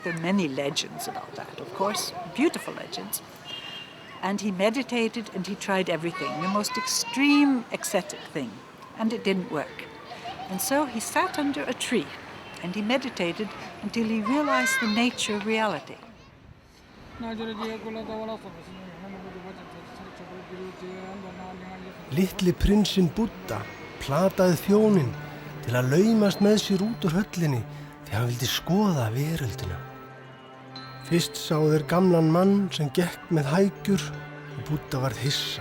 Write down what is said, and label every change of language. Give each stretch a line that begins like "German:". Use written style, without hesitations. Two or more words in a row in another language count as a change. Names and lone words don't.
English: There are many legends about that, of course, beautiful legends. And he meditated and he tried everything, the most extreme ascetic thing, and it didn't work. And so he sat under a tree and he meditated until he realized the nature of reality.
Icelandic: Litli prinsinn Búdda plataði þjóninn til að laumast með sér út úr höllinni því hann vildi skoða veröldina. Fyrst sáu þeir gamlan mann sem gekk með hækjur og Búdda varð hissa.